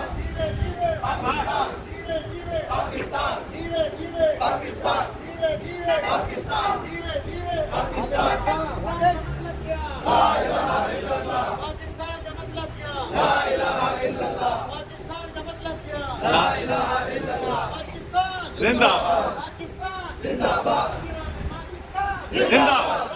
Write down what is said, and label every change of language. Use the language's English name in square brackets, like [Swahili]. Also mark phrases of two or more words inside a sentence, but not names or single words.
[Urdu] جیوے جیوے پاکستان جیوے جیوے پاکستان جیوے جیوے پاکستان جیوے جیوے پاکستان جیوے جیوے پاکستان پاکستان کا مطلب کیا [Arabic] لا الہ الا اللہ [Urdu] پاکستان کا مطلب کیا [Arabic] لا الہ الا اللہ [Urdu] پاکستان کا مطلب کیا [Arabic] لا الہ الا اللہ [Urdu] پاکستان زندہ باد پاکستان زندہ باد زندہ